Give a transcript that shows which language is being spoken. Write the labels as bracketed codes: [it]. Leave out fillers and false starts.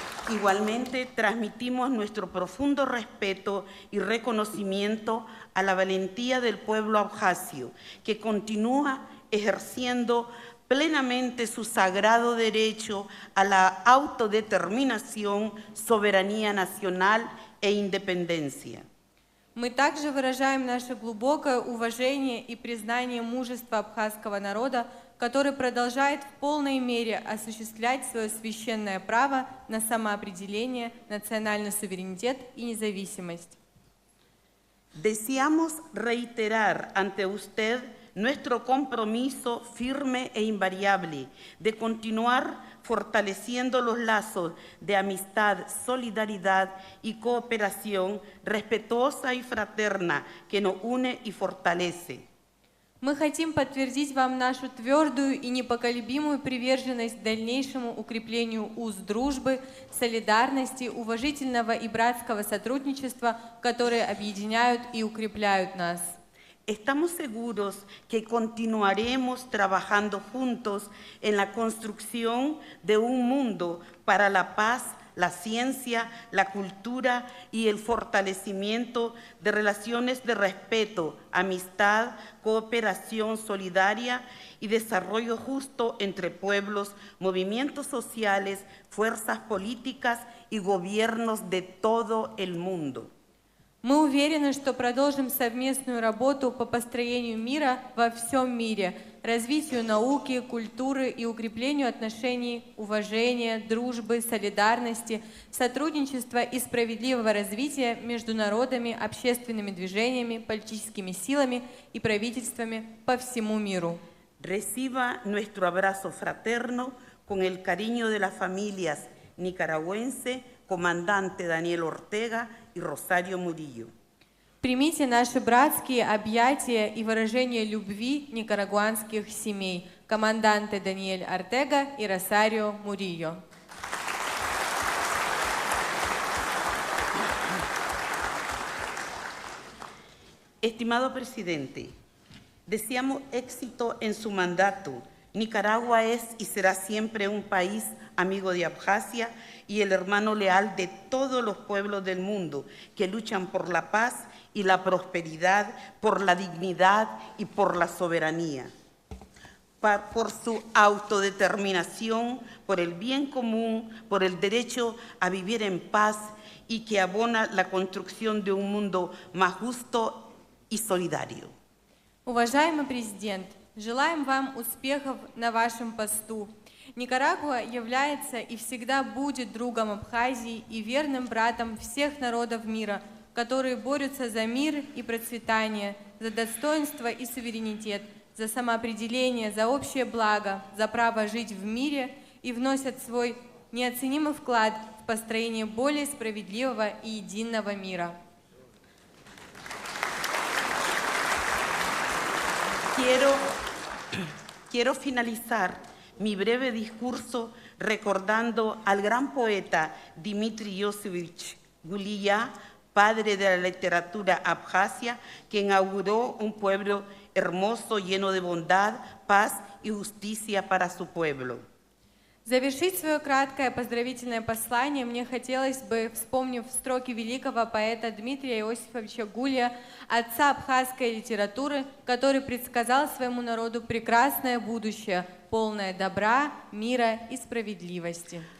[es] Igualmente, transmitimos nuestro profundo respeto y reconocimiento a la valentía del pueblo abjasio, que continúa ejerciendo plenamente su sagrado derecho a la autodeterminación, soberanía nacional e independencia. [ru] Мы также выражаем наше глубокое уважение и признание мужества абхазского народа, который продолжает в полной мере осуществлять свое священное право на самоопределение, национальный суверенитет и независимость. [es] Deseamos reiterar ante usted nuestro compromiso firme e invariable de continuar fortaleciendo los lazos de amistad, solidaridad y cooperación respetuosa y fraterna que nos une y fortalece. [ru] Мы хотим подтвердить вам нашу твердую и непоколебимую приверженность дальнейшему укреплению уз дружбы, солидарности, уважительного и братского сотрудничества, которые объединяют и укрепляют нас. [es] Estamos seguros que continuaremos trabajando juntos en la construcción de un mundo para la paz, la ciencia, la cultura y el fortalecimiento de relaciones de respeto, amistad, cooperación solidaria y desarrollo justo entre pueblos, movimientos sociales, fuerzas políticas y gobiernos de todo el mundo. [ru] Мы уверены, что продолжим совместную работу по построению мира во всем мире, развитию науки, культуры и укреплению отношений, уважения, дружбы, солидарности, сотрудничества и справедливого развития между народами, общественными движениями, политическими силами и правительствами по всему миру. [es] Reciba nuestro abrazo fraterno con el cariño de las familias nicaragüense, comandante Daniel Ortega y Rosario Murillo. [ru] Примите наши братские объятия и выражение любви никарагуанских семей, команданты Даниэль Ортега и Росарио Мурильо. [es] Estimado presidente, deseamos éxito en su mandato. Nicaragua es y será siempre un país amigo de Abjasia y el hermano leal de todos los pueblos del mundo que luchan por la paz y la prosperidad, por la dignidad y por la soberanía, por su autodeterminación, por el bien común, por el derecho a vivir en paz y que abona la construcción de un mundo más justo y solidario. [ru] Уважаемый президент, желаем вам успехов на вашем посту. Никарагуа является и всегда будет другом Абхазии и верным братом всех народов мира, которые борются за мир и процветание, за достоинство и суверенитет, за самоопределение, за общее благо, за право жить в мире и вносят свой неоценимый вклад в построение более справедливого и единого мира. [es] Quiero finalizar mi breve discurso recordando al gran poeta Dmitri Yosefovich Guliya, padre de la literatura abjasia, que inauguró un pueblo hermoso, lleno de bondad, paz y justicia para su pueblo. [ru] Завершить свое краткое поздравительное послание мне хотелось бы, вспомнив строки великого поэта Дмитрия Иосифовича Гулия, отца абхазской литературы, который предсказал своему народу прекрасное будущее, полное добра, мира и справедливости.